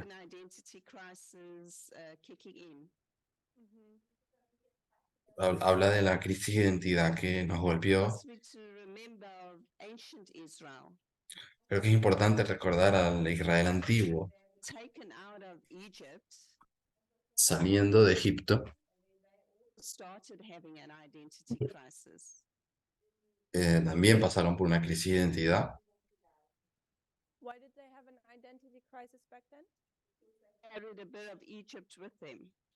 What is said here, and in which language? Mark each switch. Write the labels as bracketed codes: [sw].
[en] An identity crisis kicking in. [es] Habla de la crisis de identidad que nos golpeó. [en] Ask me to remember ancient Israel, [es] Creo que es importante recordar al Israel antiguo [en] taken out of Egypt, [es] saliendo de Egipto. [en] started having an identity crisis. [es] También pasaron por una crisis de identidad. [en] Why did they have an identity crisis back then? Carried a bit of Egypt with them.